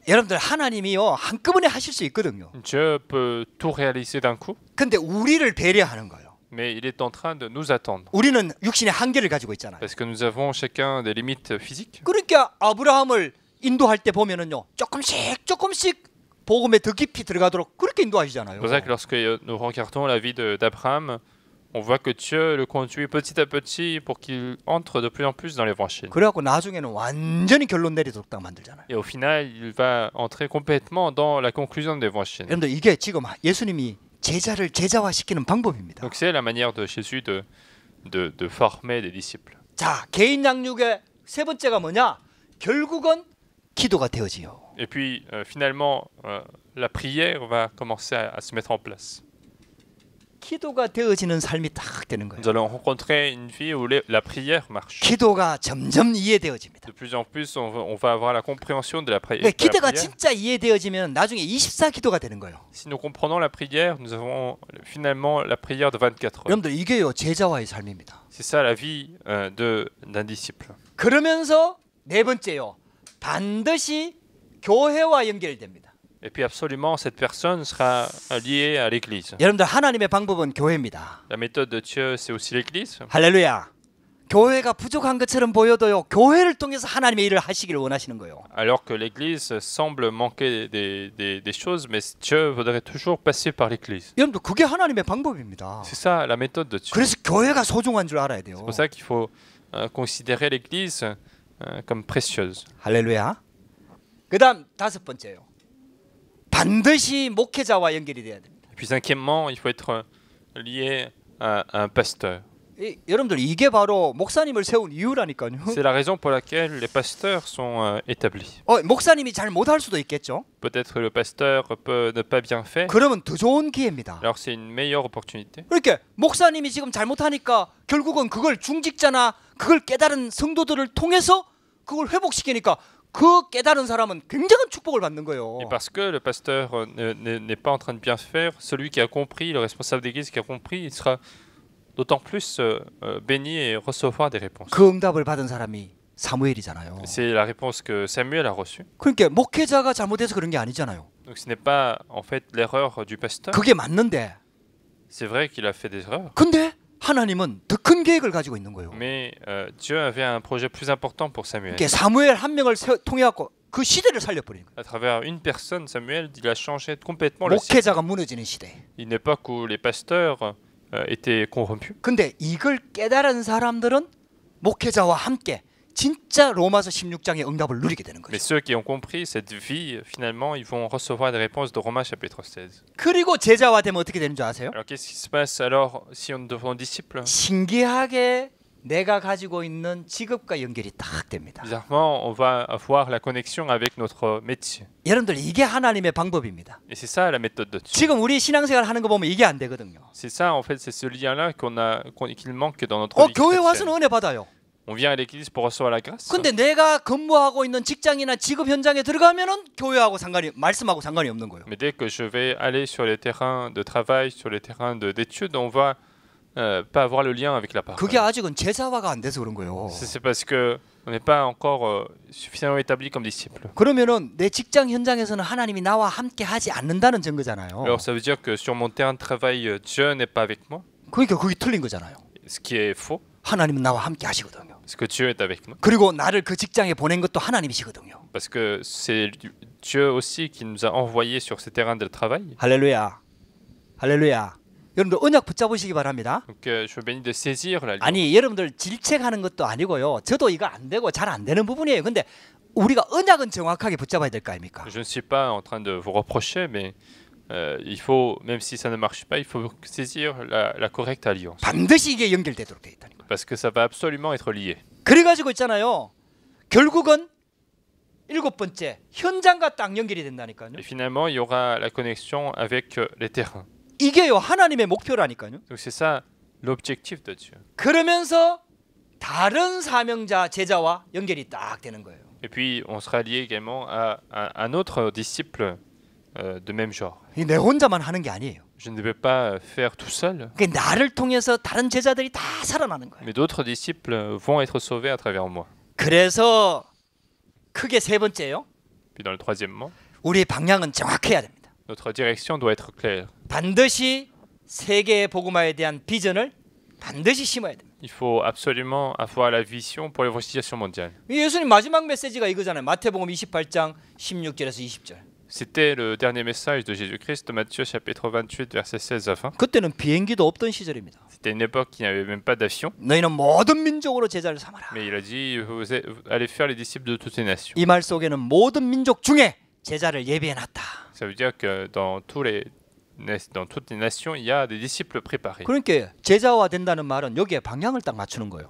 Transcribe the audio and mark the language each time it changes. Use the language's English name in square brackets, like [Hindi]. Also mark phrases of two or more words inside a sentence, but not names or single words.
[Korean] 여러분들 하나님이요 한꺼번에 하실 수 있거든요. [French] Dieu peut tout réaliser d'un coup, [Korean] 근데 우리를 배려하는 거예요. [French] mais il est en train de nous attendre. [Korean] 우리는 육신의 한계를 가지고 있잖아요. [French] Parce que nous avons chacun des limites physiques. [Korean] 그러니까 아브라함을 인도할 때 보면은요 조금씩 복음에 더 깊이 들어가도록 그렇게 인도하시잖아요. [French] C'est pour ça que lorsque nous regardons la vie d'Abraham, on voit que Dieu le conduit petit à petit pour qu'il entre de plus en plus dans l'évangile. [Korean] 그래갖고 나중에는 완전히 결론 내리도록 딱 만들잖아요. [French] Et au final, il va entrer complètement dans la conclusion de l'évangile. [Korean] 여러분들 이게 지금 예수님이 제자를 제자화시키는 방법입니다. [French] Donc c'est la manière de Jésus de former des disciples. [Korean] 자, 개인 양육의 세 번째가 뭐냐? 결국은 기도가 되어지요. [French] Et puis finalement, la prière va commencer à se mettre en place. [Korean] 기도가 되어지는 삶이 딱 되는 거예요. [French] Nous allons rencontrer une vie où la prière marche. [Korean] 기도가 점점 이해되어집니다. [French] De plus en plus, on va avoir la compréhension de la prière. [Korean] 기도가 진짜 이해되어지면 나중에 24기도가 되는 거예요. [French] Si nous comprenons la prière, nous avons finalement la prière de 24 heures. [Korean] 여러분들 이게요 제자와의 삶입니다. [French] C'est ça la vie d'un disciple. [Korean] 그러면서 네 번째요. 반드시 교회와 연결됩니다. [French] Et puis absolument, cette personne sera liée à l'Église. [Korean] 여러분들 하나님의 방법은 교회입니다. [French] La méthode de Dieu, c'est aussi l'Église. [Korean] 할렐루야. 교회가 부족한 것처럼 보여도요. 교회를 통해서 하나님의 일을 하시기를 원하시는 거예요. [French] Alors que l'Église semble manquer des choses, mais Dieu voudrait toujours passer par l'Église. [Korean] 여러분들 그게 하나님의 방법입니다. [French] C'est ça la méthode de Dieu. [Korean] 그래서 교회가 소중한 줄 알아야 돼요. [French] C'est pour ça qu'il faut considérer l'Église comme précieuse. [Korean] 할렐루야. 그다음 다섯 번째요. 반드시 목회자와 연결이 돼야 됩니다. [French] Et puis cinquièmement, il faut être lié à un pasteur. [Korean] 여러분들 이게 바로 목사님을 세운 이유라니까요. [French] C'est la raison pour laquelle les pasteurs sont établis. [Korean] 목사님이 잘 못할 수도 있겠죠. [French] Peut-être le pasteur peut ne pas bien faire. [Korean] 그러면 더 좋은 기회입니다. [French] Alors c'est une meilleure opportunité. [Korean] 그러니까 목사님이 지금 잘못하니까 결국은 그걸 중직자나 그걸 깨달은 성도들을 통해서 그걸 회복시키니까 그 깨달은 사람은 굉장한 축복을 받는 거예요. [French] Et parce que le pasteur n'est pas en train de bien faire, celui qui a compris, le responsable d'église qui a compris, il sera d'autant plus béni et recevoir des réponses. [Korean] 그 응답을 받은 사람이 사무엘이잖아요. [French] C'est la réponse que Samuel a reçue. [Korean] 그러니까 목회자가 잘못해서 그런 게 아니잖아요. [French] Donc ce n'est pas en fait l'erreur du pasteur. [Korean] 그게 맞는데. [French] C'est vrai qu'il a fait des erreurs. [Korean] 근데 하나님은 더 큰 계획을 가지고 있는 거예요. [French] Mais Dieu avait un projet plus important pour Samuel. [Korean] 그러니까 사무엘 한 명을 통해 갖고 그 시대를 살려버린 거예요. [French] À travers une personne, Samuel, il a changé complètement le siècle. [Korean] 목회자가 무너지는 시대. [French] Une époque où les pasteurs étaient corrompus. [Korean] 근데 이걸 깨달은 사람들은 목회자와 함께 진짜 로마서 16장의 응답을 누리게 되는 거죠. [French] Mais ceux qui ont compris cette vie, finalement, ils vont recevoir des réponses de Romains chapitre 16. [Korean] 그리고 제자화 되면 어떻게 되는 줄 아세요? [French] Alors qu'est-ce qui se passe alors si on devient disciple? [Korean] 신기하게 내가 가지고 있는 직업과 연결이 딱 됩니다. [French] Bizarrement, on va avoir la connexion avec notre métier. [Korean] 여러분들 이게 하나님의 방법입니다. [French] Et c'est ça la méthode de Dieu. [Korean] 지금 우리 신앙생활 하는 거 보면 이게 안 되거든요. [French] C'est ça en fait, c'est ce lien-là qu'il manque dans notre vie [Korean] 교회 [French] chrétienne. [Korean] 와서는 은혜 받아요. [French] On vient à l'église pour recevoir la grâce. [Korean] 근데 내가 근무하고 있는 직장이나 직업 현장에 들어가면은 교회하고 말씀하고 상관이 없는 거예요. [French] Mais dès que je vais aller sur les terrains de travail, sur les terrains d'études, on va pas avoir le lien avec la parole. [Korean] 그게 아직은 제자화가 안 돼서 그런 거예요. [French] C'est parce que on n'est pas encore suffisamment établi comme disciple. [Korean] 그러면은 내 직장 현장에서는 하나님이 나와 함께 하지 않는다는 증거잖아요. [French] Alors ça veut dire que sur mon terrain de travail, Dieu n'est pas avec moi. [Korean] 그러니까 그게 틀린 거잖아요. [French] Ce qui est faux, [Korean] 하나님은 나와 함께 하시거든요. [French] parce que Dieu est avec nous. [Korean] 그리고 나를 그 직장에 보낸 것도 하나님이시거든요. [French] Parce que c'est Dieu aussi qui nous a envoyés sur ces terrains de travail. [Korean] 할렐루야. 할렐루야. 여러분들 언약 붙잡으시기 바랍니다. [French] Donc je vous bénis de saisir la ligne. [Korean] 아니 여러분들 질책하는 것도 아니고요. 저도 이거 안 되고 잘 안 되는 부분이에요. 근데 우리가 언약은 정확하게 붙잡아야 될 거 아닙니까? [French] Je ne suis pas en train de vous reprocher, mais il faut, même si ça ne marche pas, il faut saisir la correcte alliance. [Korean] 반드시 이게 연결되도록 돼 있다는 거예요. [French] Parce que ça va absolument être lié. [Korean] 그래가지고 있잖아요. 결국은 7번째 현장과 딱 연결이 된다니까요. [French] Et finalement, il y aura la connexion avec les terrains. [Korean] 이게요 하나님의 목표라니까요. [French] Donc c'est ça l'objectif de Dieu. [Korean] 그러면서 다른 사명자 제자와 연결이 딱 되는 거예요. [French] Et puis, on sera lié également à un autre disciple de même genre. [Korean] 이 내 혼자만 하는 게 아니에요. [French] Je ne vais pas faire tout seul, [Korean] 그 나를 통해서 다른 제자들이 다 살아나는 거예요. [French] mais d'autres disciples vont être sauvés à travers moi. [Korean] 그래서 크게 세 번째요. [French] Puis dans le troisièmement, [Korean] 우리의 방향은 정확해야 됩니다. [French] notre direction doit être claire. [Korean] 반드시 세계의 복음화에 대한 비전을 반드시 심어야 됩니다. [French] Il faut absolument avoir la vision pour l'évangélisation mondiale. [Korean] 예수님 마지막 메시지가 이거잖아요. 마태복음 28장 16절에서 20절. [French] C'était le dernier message de Jésus-Christ de Matthieu chapitre 28 versets 16 à 20. [Korean] 그때는 비행기도 없던 시절입니다. [French] C'était une époque qui n'avait même pas d'avion, [Korean] 너희는 모든 민족으로 제자를 삼아라. [French] mais il a dit vous allez faire les disciples de toutes les nations. [Korean] 이 말 속에는 모든 민족 중에 제자를 예비해 놨다. [French] Ça veut dire que dans toutes les nations, il y a des disciples préparés. [Korean] 그러니까 제자화 된다는 말은 여기에 방향을 딱 맞추는 거예요.